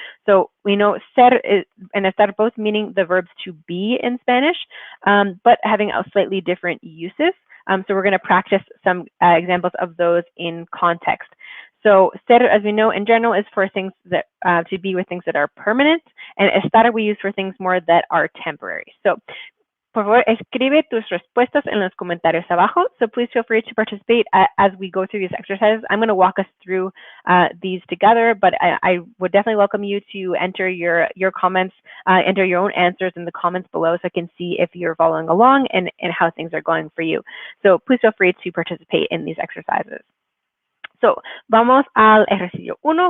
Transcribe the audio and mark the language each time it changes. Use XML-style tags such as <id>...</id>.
<en>So we know ser and estar both meaning the verbs to be in Spanish, but having a slightly different uses. So we're going to practice some examples of those in context. So ser, as we know, in general, is for things that to be with things that are permanent, and estar we use for things more that are temporary.</en> <es>So, por favor, escribe tus respuestas en los comentarios abajo.</es> <en>So please feel free to participate as we go through these exercises. I'm going to walk us through these together, but I would definitely welcome you to enter your comments, enter your own answers in the comments below, so I can see if you're following along and how things are going for you. So please feel free to participate in these exercises. So,</en> <es>vamos al ejercicio 1.</es>